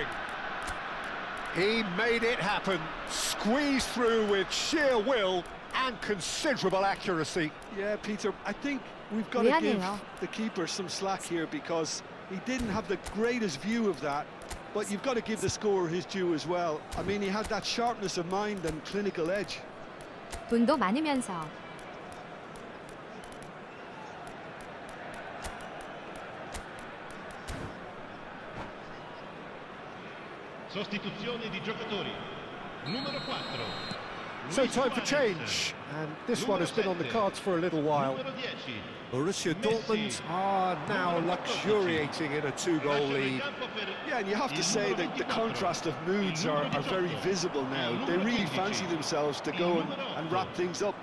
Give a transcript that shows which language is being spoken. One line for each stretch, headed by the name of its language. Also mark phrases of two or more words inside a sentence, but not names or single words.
English: He made it happen, squeezed through with sheer will and considerable accuracy. Yeah, Peter, I think we've got to give
Korean: 미안해요.
English: the keeper some slack here because he didn't have the greatest view of that, but you've got to give the scorer his due as well. I mean, he had that sharpness of mind and clinical edge.
Korean: 돈도 많으면서
Italian: Sostituzione di giocatori. Numero 4.
English: So time for change, and this one has been on the cards for a little while.
Italian: Numero 10.
English: Borussia Dortmund are now luxuriating in a two-goal lead. Yeah, and you have to say that the contrast of moods are very visible now. They really fancy themselves to go and wrap things up.